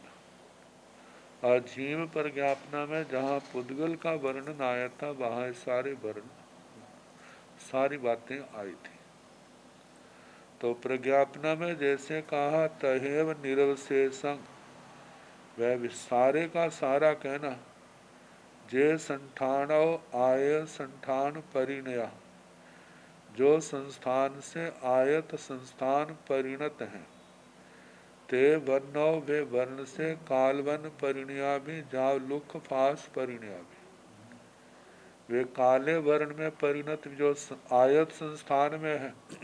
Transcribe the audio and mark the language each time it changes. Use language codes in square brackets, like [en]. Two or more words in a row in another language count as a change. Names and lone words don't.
[hi] अजीव प्रज्ञापना में जहाँ पुद्गल का वर्णन आया था वहाँ सारी बातें आई थी। तो प्रज्ञापना में जैसे कहा [pra] तहेव निरवशेषं, [hi] वह सारे का सारा कहना, [pra] जे संठानो आय संठान परिणया, [hi] जो संस्थान से आयत संस्थान परिणत हैं, [pra] ते वर्णो [hi] वे वर्ण से [pra] कालवन परिणया भी जाव लुक फास परिणया भी, [hi] वे काले वर्ण में परिणत जो आयत संस्थान में है